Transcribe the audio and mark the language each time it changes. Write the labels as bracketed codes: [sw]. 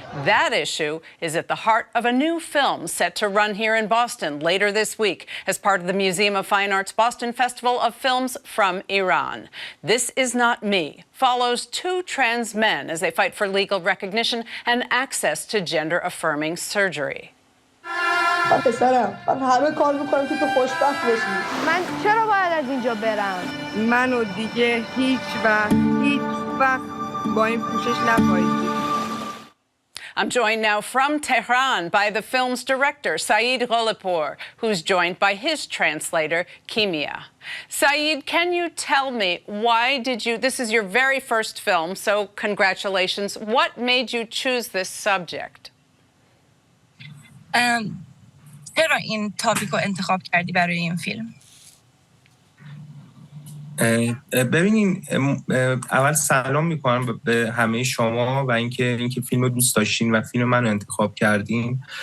[en] That issue is at the heart of a new film set to run here in Boston later this week as part of the Museum of Fine Arts Boston Festival of Films from Iran. This Is Not Me follows 2 trans men as they fight for legal recognition and access to gender-affirming surgery. [fa] پسرم من همه کار میکنم که تو خوشبخت باشی. من چرا باید از اینجا برم؟ منو دیگه هیچ وقت با این پوشش نپایید. [en] I'm joined now from Tehran by the film's director, Saeed Ghalipour, who's joined by his translator, Kimia. Saeed, can you tell me this is your very first film, so congratulations. What made you choose this subject? [fa] چرا این تاپیک رو انتخاب کردی برای این فیلم؟ ببینین، اول سلام میکنم به همه شما و اینکه فیلم رو دوست داشتین و فیلم من رو انتخاب کردین.